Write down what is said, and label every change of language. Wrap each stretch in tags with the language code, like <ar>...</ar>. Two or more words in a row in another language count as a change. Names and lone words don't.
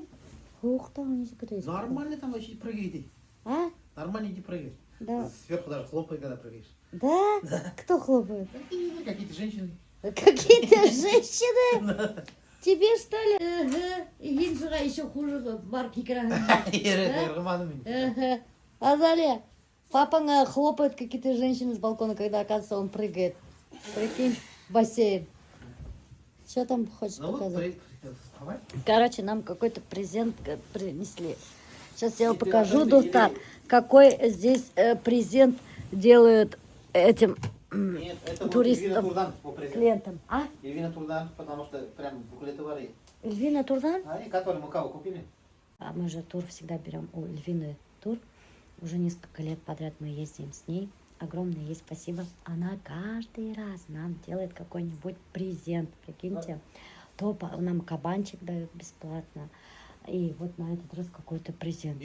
<ru>Ух ты, не секрет. Нормально там вообще прыгаете. А? Нормально иди прыгай. Да. Сверху даже хлопает, когда прыгаешь. Да? Кто хлопает? Какие-то женщины. Какие-то женщины? Тебе что ли? Хиншиға еще хуже бар пикра. Роман. Азалия, Папа хлопает какие-то женщины с балкона, когда, оказывается, он прыгает. Прикинь, в бассейн. Что там хочешь показать? Короче, нам какой-то презент принесли. Сейчас я его покажу, Достар, какой здесь презент делают этим Нет, это вот туристам, Эльвина Турдан по презенту. клиентам. А? Эльвина Турдан, потому что прям буклетовары. Эльвина Турдан? Они, которые мы кого купили? А мы же тур всегда берем у Эльвины тур. Уже несколько лет подряд мы ездим с ней. Огромное ей спасибо. Она каждый раз нам делает какой-нибудь презент. Прикиньте. То нам кабанчик дают бесплатно. И вот на этот раз какой-то презент.</ru>